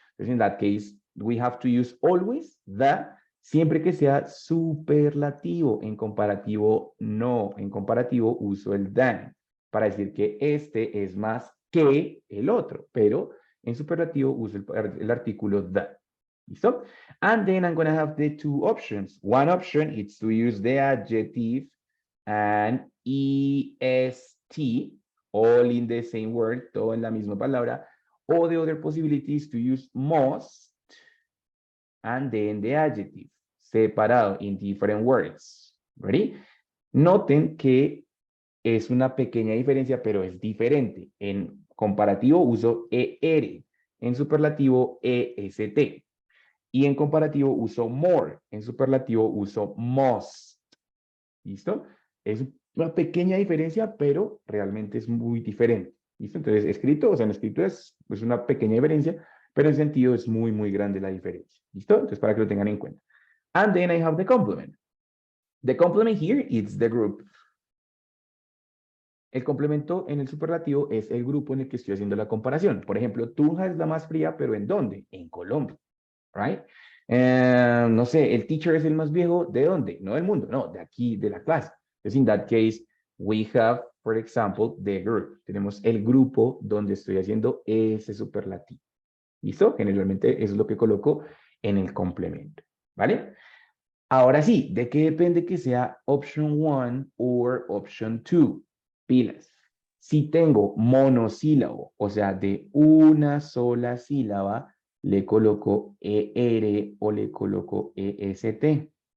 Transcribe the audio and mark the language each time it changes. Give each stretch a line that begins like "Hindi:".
English: Entonces, in that case, we have to use always the,
Spanish: siempre que sea superlativo. En comparativo, no. En comparativo, uso el than, para decir que este es más que el otro, pero en superlativo uso el artículo the. ¿Listo?
English: And then I'm going to have the two options. One option is to use the adjective and est, all in the same word,
Spanish: todo en la misma palabra.
English: Or the other possibility is to use must and then the adjective,
Spanish: separado
English: in different words. Ready?
Spanish: Noten que es una pequeña diferencia, pero es diferente. En comparativo uso ER, en superlativo EST. Y en comparativo uso more, en superlativo uso must. ¿Listo? Es una pequeña diferencia, pero realmente es muy diferente. ¿Listo? Entonces, escrito, o sea, en escrito es una pequeña diferencia, pero en sentido es muy, muy grande la diferencia. ¿Listo? Entonces, para que lo tengan en cuenta.
English: And then I have the complement. The complement here is the group.
Spanish: El complemento en el superlativo es el grupo en el que estoy haciendo la comparación. Por ejemplo, Tunja es la más fría, pero ¿en dónde? En Colombia,
English: right?
Spanish: No sé, el teacher es el más viejo, ¿de dónde? No del mundo, no, de aquí, de la clase. Entonces,
English: in that case, we have, for example, the group.
Spanish: Tenemos el grupo donde estoy haciendo ese superlativo. ¿Listo? Generalmente eso es lo que coloco en el complemento, ¿vale? Ahora sí, ¿de qué depende que sea option 1 o option 2? Pilas. Si tengo monosílabo, o sea, de una sola sílaba, le coloco ER o le coloco EST.